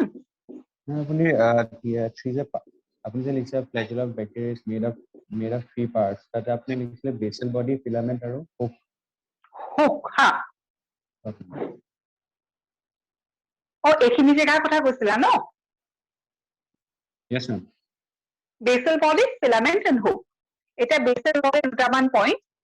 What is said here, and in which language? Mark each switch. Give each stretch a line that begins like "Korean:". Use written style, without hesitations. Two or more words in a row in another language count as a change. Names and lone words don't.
Assamese: আপুনি আপুনি যে লিখিছে
English: flagella of bacteria is made of 3 parts.
Assamese: তাতে আপুনি লিখিছিলে
English: basal body, filament
Assamese: আৰু hook. Hook, হা. এইখিনি জেগাৰ কথা কৈছিলা ন?
English: Yes, ma'am. Basal body, filament and hook.
Assamese: এটা
English: basal body
Assamese: দুটামান point.